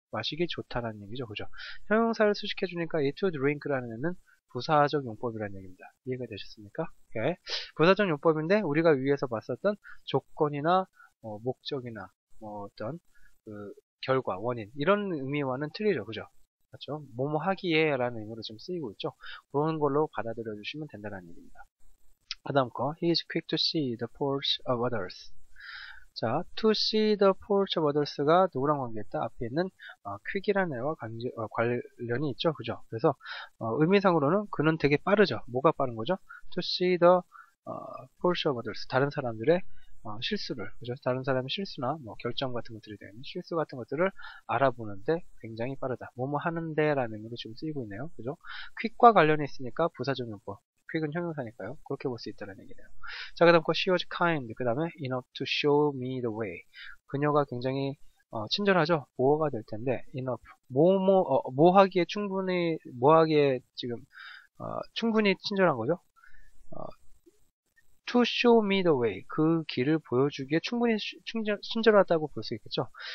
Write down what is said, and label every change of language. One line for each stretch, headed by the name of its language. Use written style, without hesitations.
Korean: 마시기 좋다라는 얘기죠. 그죠? 형용사를 수식해주니까 이 to drink라는 애는 부사적 용법이라는 얘기입니다. 이해가 되셨습니까? 오케이. 부사적 용법인데 우리가 위에서 봤었던 조건이나 목적이나 어떤 그 결과, 원인 이런 의미와는 틀리죠. 그죠? 맞죠? 뭐뭐 하기에 라는 의미로 좀 쓰이고 있죠. 그런 걸로 받아들여 주시면 된다는 얘기입니다. 그 다음 거
English: He is quick to see the faults of others. 자, to see the faults of others가
Korean: 누구랑 관계했다? 앞에 있는 quick이라는 애와 관련이 있죠. 그죠? 그래서 의미상으로는 그는 되게 빠르죠. 뭐가 빠른 거죠?
English: to see the faults of others.
Korean: 다른 사람들의 실수를, 그죠? 다른 사람의 실수나 뭐 결정 같은 것들이 되는 실수 같은 것들을 알아보는데 굉장히 빠르다. 뭐뭐 하는데 라는 의미로 지금 쓰이고 있네요. 그죠? quick과 관련이 있으니까 부사적 용법. quick은 형용사니까요. 그렇게 볼 수 있다는 얘기네요. 자, 그 다음 거
English: she was kind.
Korean: 그 다음에
English: enough to show me the way.
Korean: 그녀가 굉장히 친절하죠. 보호가 될 텐데 enough. 뭐 하기에 충분히 뭐 하기에 지금 충분히 친절한 거죠.
English: to show me the way.
Korean: 그 길을 보여주기에 충분히 친절하다고 볼 수 있겠죠.